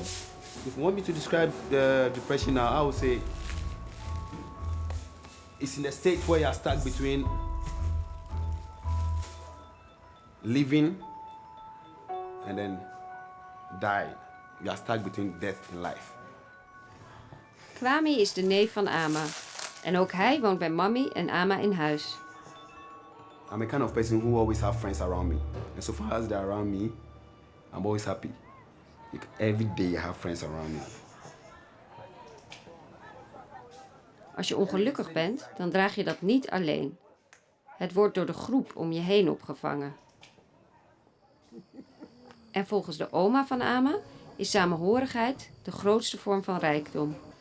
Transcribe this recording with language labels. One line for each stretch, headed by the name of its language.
English: If you want me to describe the depression now, I would say it's in a state where you're stuck between living and then dying. You are stuck between death and life.
Dutch: Kwame is de neef van Ama. En ook hij woont bij Mami en Ama in huis.
English: I'm a kind of person who always have friends around me. And so far as they're around me, I'm always happy. Like every day I have friends around me.
Dutch: Als je ongelukkig bent, dan draag je dat niet alleen. Het wordt door de groep om je heen opgevangen. En volgens de oma van Ama is samenhorigheid de grootste vorm van rijkdom.